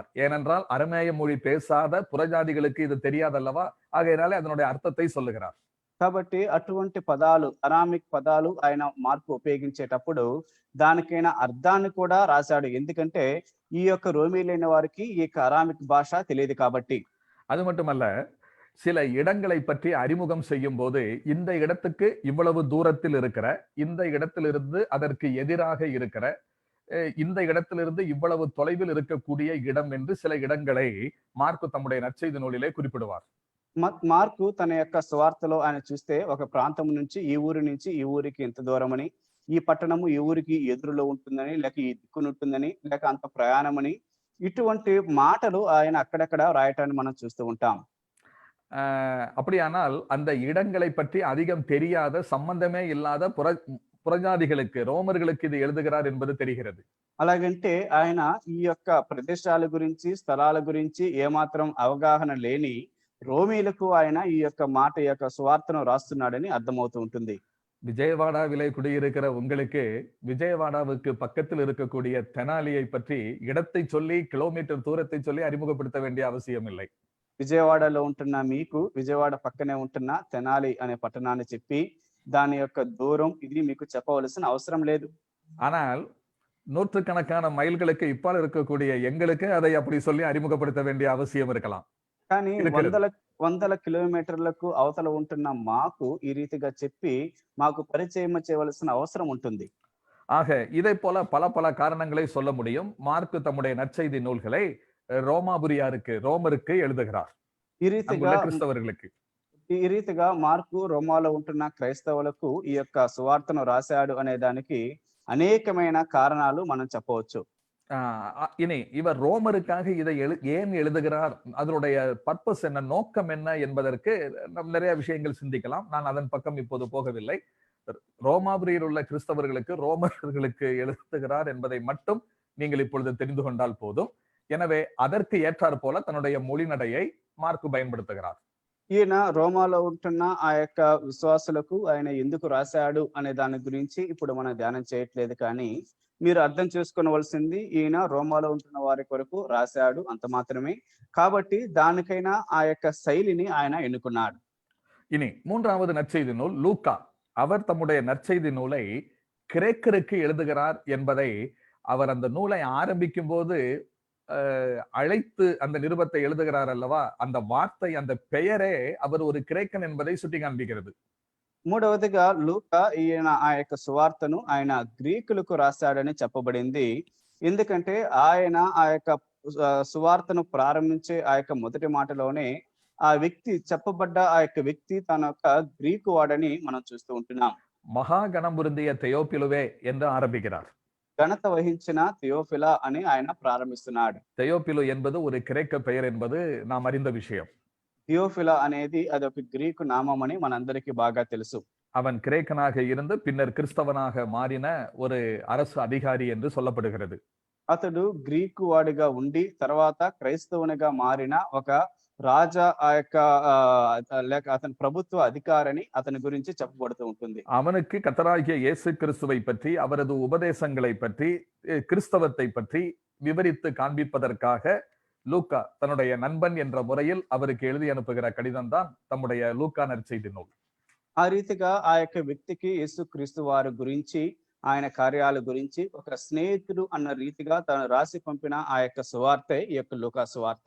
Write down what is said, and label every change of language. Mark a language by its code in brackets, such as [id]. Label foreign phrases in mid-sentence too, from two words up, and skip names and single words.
[ta] ஏனென்றால் அரமேய மொழி பேசாத புறஜாதிகளுக்கு இது தெரியாதல்லவா, ஆகையினாலே அதனுடைய அர்த்தத்தை சொல்லுகிறார். [te] కాబట్టి అటువంటి పదాలు అరామిక్ పదాలు ఆయన మార్కు ఉపయోగించేటప్పుడు దానికైనా అర్థాన్ని కూడా రాశాడు. ఎందుకంటే ఈ యొక్క రోమీలైన వారికి ఈ యొక్క అరామిక్ భాష తెలియదు కాబట్టి. [ta] அது மட்டுமல்ல, சில இடங்களை பற்றி அறிமுகம் செய்யும் போது இந்த இடத்துக்கு இவ்வளவு தூரத்தில் இருக்கிற, இந்த இடத்திலிருந்து அதற்கு எதிராக இருக்கிற, இந்த இடத்திலிருந்து இவ்வளவு தொலைவில் இருக்கக்கூடிய இடம் என்று சில இடங்களை மார்க்கு தம்முடைய நற்செய்தி நூலிலே குறிப்பிடுவார். [te] మార్కు తన యొక్క స్వార్థలో ఆయన చూస్తే ఒక ప్రాంతం నుంచి ఈ ఊరి నుంచి ఈ ఊరికి ఎంత దూరం అని, ఈ పట్టణము ఈ ఊరికి ఎదురులో ఉంటుందని, లేక ఈ దిక్కును ఉంటుందని, లేక అంత ప్రయాణమని, ఇటువంటి మాటలు ఆయన అక్కడక్కడ రాయటాన్ని మనం చూస్తూ ఉంటాం. [ta] அப்படியானால் அந்த இடங்களை பற்றி அதிகம் தெரியாத, சம்பந்தமே இல்லாத புறஜாதிகளுக்கு, ரோமர்களுக்கு இது எழுதுகிறார் என்பது தெரிகிறது. [te] అలాగంటే ఆయన ఈ యొక్క ప్రదేశాల గురించి, స్థలాల గురించి ఏమాత్రం అవగాహన లేని రోమీలకు ఆయన ఈ యొక్క మాట యొక్క సువార్తను రాస్తున్నాడని అర్థమవుతూ ఉంటుంది. [ta] விஜயவாடாவிலே குடியிருக்கிற உங்களுக்கு விஜயவாடாவுக்கு பக்கத்தில் இருக்கக்கூடிய தெனாலியை பற்றி இடத்தை சொல்லி, கிலோமீட்டர் தூரத்தை சொல்லி அறிமுகப்படுத்த வேண்டிய அவசியம் இல்லை. [te] విజయవాడలో ఉంటున్న మీకు విజయవాడ పక్కనే ఉంటున్న తెనాలి అనే పట్టణాన్ని చెప్పి దాని యొక్క దూరం ఇది మీకు చెప్పవలసిన అవసరం లేదు. [ta] ஆனால் நூற்றுக்கணக்கான மைல்களுக்கு இப்பால் இருக்கக்கூடிய எங்களுக்கு அதை அப்படி சொல்லி அறிமுகப்படுத்த வேண்டிய அவசியம் இருக்கலாம். [te] కానీ వందల కిలోమీటర్లకు అవతల ఉంటున్న మాకు ఈ రీతిగా చెప్పి మాకు పరిచయం చేయవలసిన అవసరం ఉంటుంది. [ta] ஆக இதை போல பல பல காரணங்களை சொல்ல முடியும். மார்க்கு தம்முடைய நற்செய்தி நூல்களை ரோமருக்கு எழுதுகிறார், கிறிஸ்தவர்களுக்கு. [te] ఈ రీతిగా మార్కు రోమాలో ఉంటున్న క్రైస్తవులకు ఈ యొక్క సువార్తను రాశాడు అనే దానికి అనేకమైన కారణాలు మనం చెప్పవచ్చు. [ta] இனி இவர் ரோமருக்காக இதை ஏன் எழுதுகிறார், அதனுடைய பர்பஸ் என்ன, நோக்கம் என்ன என்பதற்கு நாம் நிறைய விஷயங்கள் சிந்திக்கலாம். நான் அதன் பக்கம் இப்போது போகவில்லை. ரோமாபுரியில் உள்ள கிறிஸ்தவர்களுக்கு, ரோமர்களுக்கு எழுதுகிறார் என்பதை மட்டும் நீங்கள் இப்பொழுது தெரிந்து கொண்டால் போதும். எனவே அதற்கு ஏற்றாற் போல தன்னுடைய மொழிநடையை மார்க்கு பயன்படுத்துகிறார். [te] ఈయన రోమాలో ఉంటున్న ఆ యొక్క విశ్వాసులకు ఆయన ఎందుకు రాశాడు అనే దాని గురించి ఇప్పుడు మనం ధ్యానం చేయట్లేదు, కానీ మీరు అర్థం చేసుకోవలసింది ఈయన రోమాలో ఉంటున్న వారి కొరకు రాశాడు అంత మాత్రమే. కాబట్టి దానికైనా ఆ యొక్క శైలిని ఆయన ఎన్నుకున్నాడు. [ta] இனி மூன்றாவது நற்செய்தி நூல் லூக்கா. அவர் தம்முடைய நற்செய்தி நூலை கிரேக்கருக்கு எழுதுகிறார் என்பதை அவர் அந்த நூலை ஆரம்பிக்கும் போது அழைத்து அந்த நிருபத்தை எழுதுகிறார் அல்லவா, அந்த வார்த்தை, அந்த பெயரே அவர் ஒரு கிரேக்கன் என்பதை சுட்டி காண்பிக்கிறது. [te] మూడవదిగా లూకా ఈయన ఆ యొక్క సువార్తను ఆయన గ్రీకులకు రాశాడని చెప్పబడింది. ఎందుకంటే ఆయన ఆ యొక్క సువార్తను ప్రారంభించే ఆ యొక్క మొదటి మాటలోనే ఆ వ్యక్తి చెప్పబడ్డ ఆ యొక్క వ్యక్తి తన యొక్క గ్రీకు వాడని మనం చూస్తూ ఉంటున్నాం. [ta] மகா கணம் பொருந்திய தெயோப்பிலுவே என்று ஆரம்பிக்கிறார். [te] ఘనత వహించిన థియోఫిలా అని ఆయన ప్రారంభిస్తున్నాడు. [ta] தெயோப்பிலு என்பது ஒரு கிரேக்க பெயர் என்பது நாம் அறிந்த விஷயம். [te] థియోఫిలా అనేది అదొక గ్రీకు నామం అని మనందరికీ బాగా తెలుసు. [ta] அவன் கிரேக்கனாக இருந்து பின்னர் கிறிஸ்தவனாக மாறின ஒரு அரசு அதிகாரி என்று சொல்லப்படுகிறது. [te] అతడు గ్రీకు వాడిగా ఉండి తర్వాత క్రైస్తవునిగా మారిన ఒక రాజా ఆ యొక్క లేక అతని ప్రభుత్వ అధికారిని అతని గురించి చెప్పబడుతూ ఉంటుంది. [ta] அவனுக்கு கர்த்தராகிய இயேசு கிறிஸ்துவை பற்றி, அவரது உபதேசங்களை பற்றி, கிறிஸ்தவத்தை பற்றி விவரித்து காண்பிப்பதற்காக லூக்கா தன்னுடைய நண்பன் என்ற முறையில் அவருக்கு எழுதி அனுப்புகிற கடிதம் தான் தம்முடைய லூக்கா நற்செய்தி நூல். [te] ఆ రీతిగా ఆ యొక్క వ్యక్తికి యేసు క్రీస్తు వారి గురించి, ఆయన కార్యాల గురించి ఒక స్నేహితుడు అన్న రీతిగా తను రాసి పంపిన ఆ యొక్క సువార్తే ఈ యొక్క లూకా సువార్త.